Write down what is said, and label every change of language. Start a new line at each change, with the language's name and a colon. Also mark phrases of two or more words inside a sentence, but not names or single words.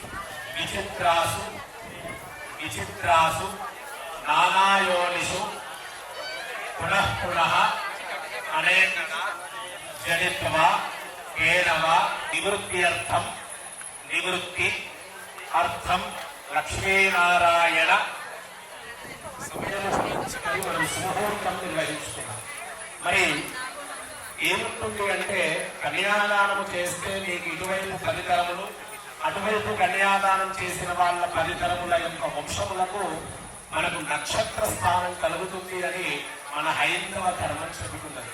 Sanskrit: विचित्रासु नानायोनिषु पुनः पुनः अनेकदा जनित्वा केनवा निवृत्त्यर्थं निवृत्ति अर्थं
Telugu: లక్ష్మీనారాయణ మనం శుభముహూర్తం నిర్వహించుకున్నాం. మరి ఏముంటుంది అంటే కన్యాదానము చేస్తే నీకు ఇటువైపు 10 తరములు, అటువైపు కన్యాదానం చేసిన వాళ్ళ 10 తరముల యొక్క వంశములకు మనకు నక్షత్ర స్థానం కలుగుతుంది అని మన హైందవ ధర్మం చెబుతున్నది.